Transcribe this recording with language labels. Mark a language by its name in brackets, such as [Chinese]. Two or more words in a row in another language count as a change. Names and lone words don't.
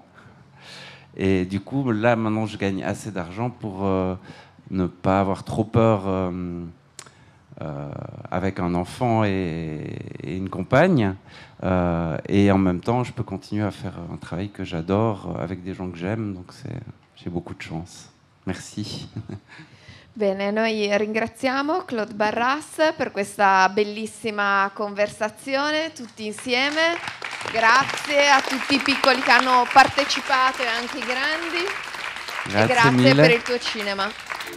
[French] Et du coup, là, maintenant, je gagne assez d'argent pour ne pas avoir trop peur avec un enfant et une compagne. Et en même temps, je peux continuer à faire un travail que j'adore avec des gens que j'aime. Donc, j'ai beaucoup de chance. Merci. [Italian] Bene, noi ringraziamo Claude Barras per questa bellissima conversazione, tutti insieme. Grazie a tutti i piccoli che hanno partecipato e anche i grandi. Grazie e grazie mille. per il tuo cinema.